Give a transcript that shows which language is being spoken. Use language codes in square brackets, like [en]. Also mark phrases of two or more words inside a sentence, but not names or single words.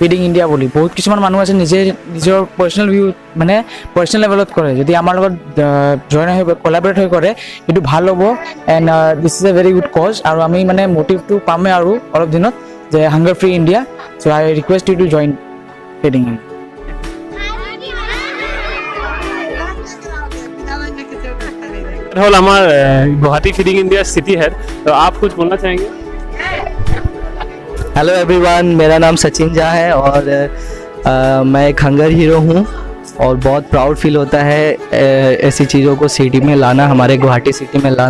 [as] ফিডিং ইণ্ডিয়া বুলি বহুত কিছুমান মানুহ আছে নিজে নিজৰ [en] personal view [as] মানে পাৰ্চনেল লেভেলত কৰে যদি আমাৰ লগত জইন হৈ কলাবৰেট হৈ কৰে সেইটো ভাল হ'ব [en] and this is a very good cause [as] আৰু আমি মানে মটিভটো পামেই আৰু অলপ দিনত যে [en] hunger free India so I request you to join Feeding India [hi] हॉल हमार गुवाहाटी फीडिंग इंडिया [en] city head [hi] तो आप कुछ बोलना चाहेंगे? हेलो एवरीवन, मेरा नाम सचिन झा है और मैं एक [en] hunger hero [hi] हूँ और बहुत [en] proud feel [hi] होता है ऐसी चीज़ों को सिटी में लाना, हमारे गुवाहाटी सिटी में लाना।